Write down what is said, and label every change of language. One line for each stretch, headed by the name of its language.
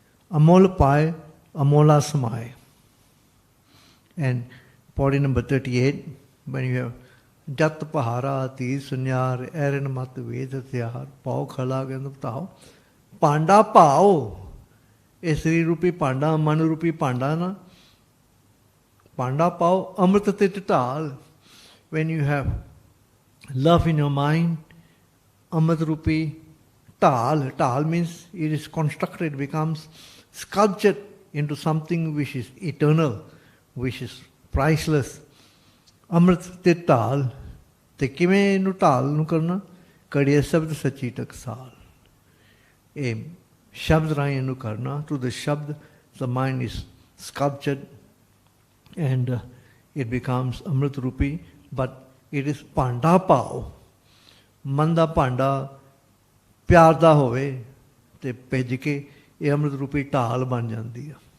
Punjabi: ਅਮੋਲ ਪਾਏ ਅਮੋਲਾ ਸਮਾਏ। ਐਂਡ ਪੌੜੀ ਨੰਬਰ 38,
English: when you have
Punjabi: ਜਤ ਪਹਾਰਾ ਧੀ ਸੁਨਿਆਰ ਐਰਨ ਮਤ ਵੇਦ ਹਥਿਆਰ ਪਾਓ ਖਲਾ ਕਹਿੰਦਾ ਬਤਾਓ। ਭਾਂਡਾ ਭਾਓ, ਇਹ ਸਰੀਰ ਰੂਪੀ ਭਾਂਡਾ, ਮਨ ਰੂਪੀ ਭਾਂਡਾ ਨਾ, ਭਾਂਡਾ ਪਾਓ ਅੰਮ੍ਰਿਤ ਤੇ ਢਾਲ।
English: when you have love in your mind,
Punjabi: ਅੰਮ੍ਰਿਤ ਰੂਪੀ ਢਾਲ,
English: ਢਾਲ means it is constructed, becomes sculptured into something which is eternal, which is priceless.
Punjabi: ਅੰਮ੍ਰਿਤ ਤੇ ਢਾਲ। ਤੇ ਕਿਵੇਂ ਇਹਨੂੰ ਢਾਲ ਨੂੰ ਕਰਨਾ? ਕੜੀਏ ਸ਼ਬਦ ਸੱਚੀ ਟਕਸਾਲ। ਇਹ ਸ਼ਬਦ ਰਾਹੀਂ ਇਹਨੂੰ ਕਰਨਾ।
English: through the shabad the mind is sculptured and it becomes
Punjabi: Amrit rupee,
English: but it is
Punjabi: ਭਾਂਡਾ ਭਾਓ। ਮਨ ਦਾ ਭਾਂਡਾ ਪਿਆਰ ਦਾ ਹੋਵੇ ਤੇ ਭਿੱਜ ਕੇ ਇਹ ਅੰਮ੍ਰਿਤ ਰੂਪੀ ਢਾਲ ਬਣ ਜਾਂਦੀ ਆ।